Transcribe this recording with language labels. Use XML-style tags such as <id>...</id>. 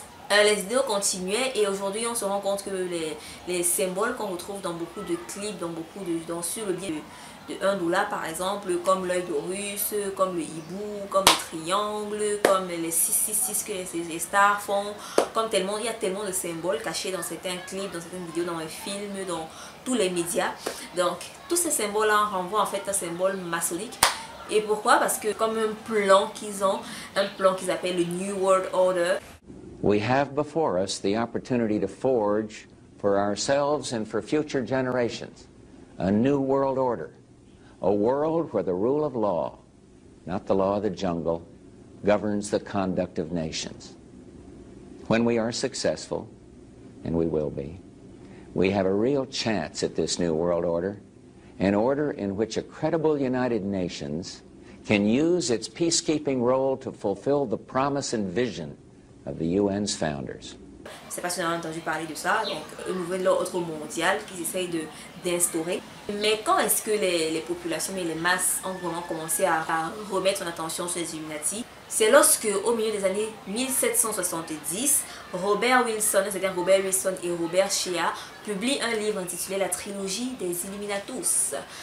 <fr>Les idéaux continuaient et aujourd'hui on se rend compte que les symboles qu'on retrouve dans beaucoup de clips, sur le billet de $1 par exemple, comme l'œil d'Horus, comme le hibou, comme le triangle, comme les 666 que les stars font, il y a tellement de symboles cachés dans certains clips, dans certaines vidéos, dans les films, dans tous les médias. Donc tous ces symboles là renvoient en fait à un symbole maçonnique. Et pourquoi? Parce que comme un plan qu'ils ont, un plan qu'ils appellent le New World Order.</fr> <en>We have before us the opportunity to forge for ourselves and for future generations a new world order, a world where the rule of law, not the law of the jungle, governs the conduct of nations. When we are successful, and we will be, we have a real chance at this new world order, an order in which a credible United Nations can use its peacekeeping role to fulfill the promise and vision of the UN's founders.</en> <fr>Je ne sais pas si on a entendu parler de ça, donc un nouvel ordre mondial qu'ils essayent d'instaurer. Mais quand est-ce que les populations et les masses ont vraiment commencé à remettre son attention sur les Illuminati? C'est lorsque, au milieu des années 1770, Robert Wilson, c'est-à-dire Robert Wilson et Robert Shea, publient un livre intitulé La trilogie des Illuminatus.</fr>